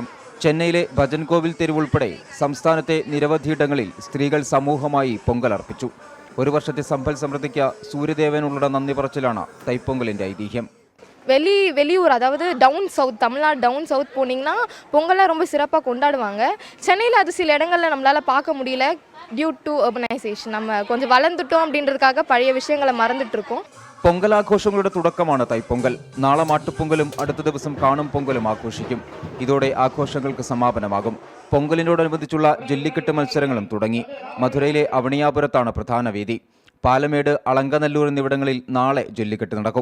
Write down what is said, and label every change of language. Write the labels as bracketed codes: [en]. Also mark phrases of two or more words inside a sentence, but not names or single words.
[ml] ചെന്നൈയിലെ ഭജൻകോവിൽ തെരുവുൾപ്പെടെ സംസ്ഥാനത്തെ നിരവധിയിടങ്ങളിൽ സ്ത്രീകൾ സമൂഹമായി പൊങ്കൽ അർപ്പിച്ചു. ഒരു വർഷത്തെ സമ്പൽ സമൃദ്ധിക്ക് സൂര്യദേവനുള്ള നന്ദി പറച്ചിലാണ് തൈപ്പൊങ്കലിന്റെ ഐതിഹ്യം. [ta] வெளியூர் அதாவது [en] down south, [ta] தமிழ்நாடு [en] down south [ta] போனீங்கன்னா பொங்கல்லாம் ரொம்ப சிறப்பாக கொண்டாடுவாங்க. சென்னையில் அது சில இடங்களில் நம்மளால் பார்க்க முடியல [en] due to urbanization. [ta] நம்ம கொஞ்சம் வளர்ந்துட்டோம் அப்படின்றதுக்காக பழைய விஷயங்களை மறந்துட்டு இருக்கோம். [ml] പൊങ്കലാഘോഷങ്ങളുടെ തുടക്കമാണ് തൈപ്പൊങ്കൽ. നാളെ മാട്ടുപ്പൊങ്കലും അടുത്ത ദിവസം കാണും പൊങ്കലും ആഘോഷിക്കും. ഇതോടെ ആഘോഷങ്ങൾക്ക് സമാപനമാകും. പൊങ്കലിനോടനുബന്ധിച്ചുള്ള ജല്ലിക്കെട്ട് മത്സരങ്ങളും തുടങ്ങി. മധുരയിലെ അവണിയാപുരത്താണ് പ്രധാന വേദി. പാലമേട്, അളങ്കനല്ലൂർ എന്നിവിടങ്ങളിൽ നാളെ ജല്ലിക്കെട്ട് നടക്കും.